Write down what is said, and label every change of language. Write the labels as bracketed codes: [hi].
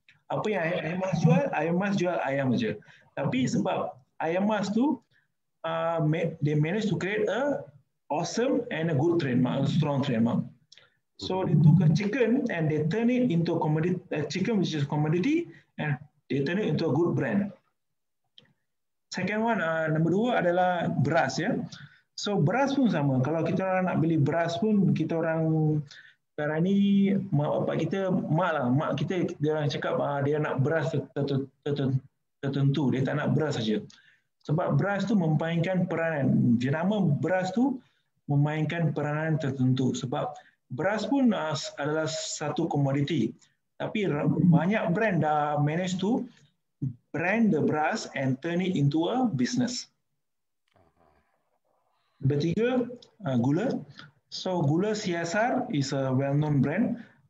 [ms] Apa yang ayam mas jual, ayam mas jual ayam aja. Tapi sebab ayam mas tu, [en] they manage to create a awesome and a good trademark, a strong trademark. So they took a chicken and they turn it into a commodity, a chicken which is commodity, and they turn it into a good brand. Second one, number 2 [ms] adalah beras ya. So beras pun sama. Kalau kita orang nak beli beras pun, kita orang sekarang ni mak bapak kita, mak kita dia orang cakap dia nak beras tertentu, dia tak nak beras saja. Sebab beras tu memainkan peranan. Jenama beras tu memainkan peranan tertentu. Sebab beras pun adalah satu komoditi. Tapi banyak [en] brand [ms] dah [en] manage to brand the beras and turn it into a business. Number 3, gula. So gula CSR is a well-known brand.